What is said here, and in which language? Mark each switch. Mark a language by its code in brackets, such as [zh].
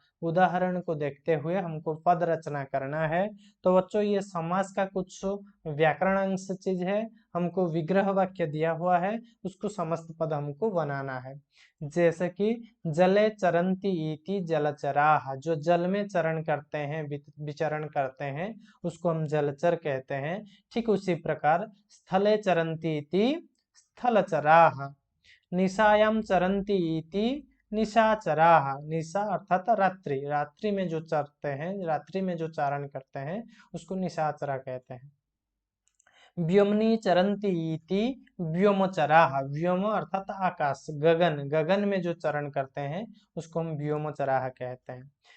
[hi] उदाहरण को देखते हुए हमको पद रचना करना है। तो बच्चों, ये समास का कुछ व्याकरणांश चीज है, हमको विग्रह वाक्य दिया हुआ है, उसको समस्त पद हमको बनाना है। जैसे कि [sa] जले चरन्ति इति जलचराः, [hi] जो जल में चरण करते हैं, विचरण करते हैं, उसको हम जलचर कहते हैं। ठीक उसी प्रकार [sa] स्थले चरन्ति इति स्थलचराः, निशायां चरन्ति इति निशाचराः। [hi] निशा अर्थात रात्रि, रात्रि में जो चरते हैं, रात्रि में जो चारण करते हैं उसको निशाचरा कहते हैं। [sa] व्योमनी चरन्ति इति व्योमचराः, [hi] व्योम अर्थात आकाश, गगन, गगन में जो चरण करते हैं उसको हम व्योमचराः कहते हैं।